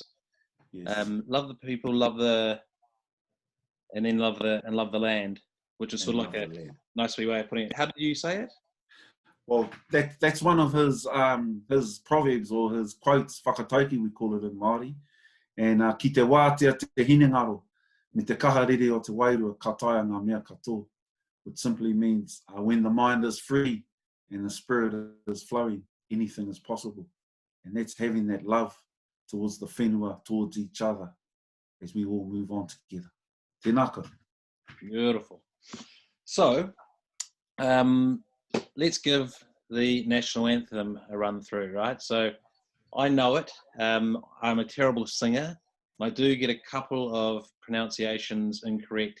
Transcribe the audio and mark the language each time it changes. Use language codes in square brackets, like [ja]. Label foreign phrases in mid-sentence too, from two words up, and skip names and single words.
[en] Yes. Love the people, and then love the land, which is sort of like a nice wee way of putting it. How did you say it? Well, that's one of his proverbs, or his quotes, whakataiki we call it in Māori. [mi] And ki te wātea te hinengaro, me te kaharere o te wairua ka taea ngā mea katoa, [en] which simply means when the mind is free and the spirit is flowing, anything is possible. And that's having that love towards the whenua, towards each other, as we all move on together. [mi] Tēnā koutou. [en] Beautiful. So, let's give the national anthem a run through, right? So, I know it. I'm a terrible singer. I do get a couple of pronunciations incorrect.